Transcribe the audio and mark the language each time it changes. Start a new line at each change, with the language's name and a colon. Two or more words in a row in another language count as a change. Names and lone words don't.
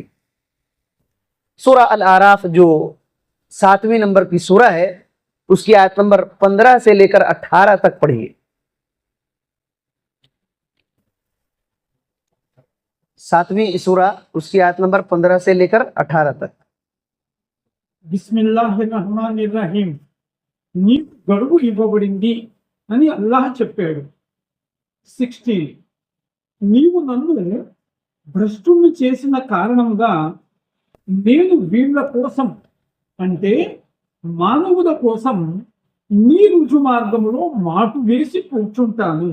Urdu: سورہ الاعراف جو 7ویں نمبر کی سورہ ہے، اس کی آیت نمبر 15 سے لے کر 18 تک پڑھیے۔ 7ویں سورہ، اس کی آیت نمبر 15 سے لے کر 18 تک۔
Arabic: بسم اللہ الرحمن الرحیم۔
Telugu: నీకు గడువు ఇవ్వబడింది అని అల్లాహ్ చెప్పాడు। 16 నీవు నన్ను భ్రష్టుని చేసిన కారణంగా నేను వీళ్ళ కోసం అంటే మానవుల కోసం నీ రుజు మార్గంలో మాటు వేసి కూర్చుంటాను।